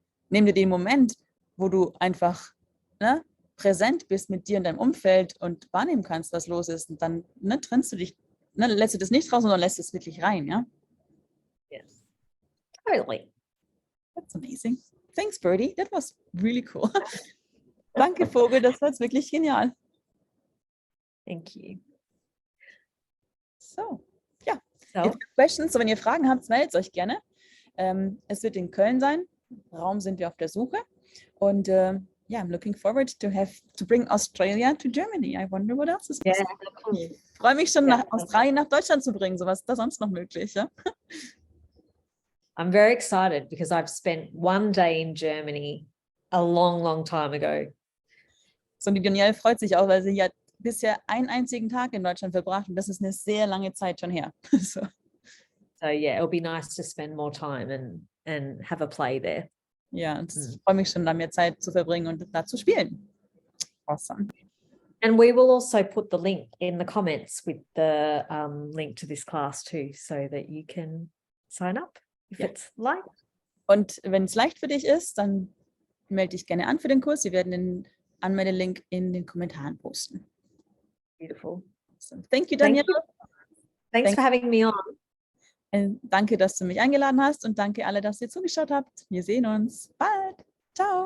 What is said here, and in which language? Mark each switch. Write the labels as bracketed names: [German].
[German] Nimm dir den Moment, wo du einfach, ne, präsent bist mit dir und deinem Umfeld und wahrnehmen kannst, was los ist. Und dann, ne, trennst du dich, ne, lässt du das nicht raus, sondern lässt es wirklich rein, ja? [English] Yes. Totally. That's amazing. Thanks, Birdie. That was really cool. [German] Danke, Vogel. Das war jetzt wirklich genial. [English] Thank you. [German] So, ja. So, [English] If you have questions, [German] so wenn ihr Fragen habt, meldet euch gerne. Es wird in Köln sein. Raum sind wir auf der Suche. [English] Und yeah, I'm looking forward to bring Australia to Germany. I wonder what else is possible. yeah, [German] Ich freue mich schon, Ja. nach Australien nach Deutschland zu bringen. So was ist da sonst noch möglich, ja? [English] I'm very excited because I've spent one day in Germany a long, long time ago. [German] So, und die Danielle freut sich auch, weil sie hat bisher einen einzigen Tag in Deutschland verbracht und das ist eine sehr lange Zeit schon her. So. [English] So yeah, it'll be nice to spend more time and have a play there. [German] Ja, und ich freue mich schon, da mehr Zeit zu verbringen und da zu spielen. [English] Awesome. And we will also put the link in the comments with the link to this class too, so that you can sign up. if Ja. it's light. [German] Und wenn es leicht für dich ist, dann melde dich gerne an für den Kurs. Wir werden den Anmeldelink in den Kommentaren posten. [English] Beautiful. So, thank you, Thank Daniela. you. Thanks for having me on. [German] Danke, dass du mich eingeladen hast und danke alle, dass ihr zugeschaut habt. Wir sehen uns bald. Ciao.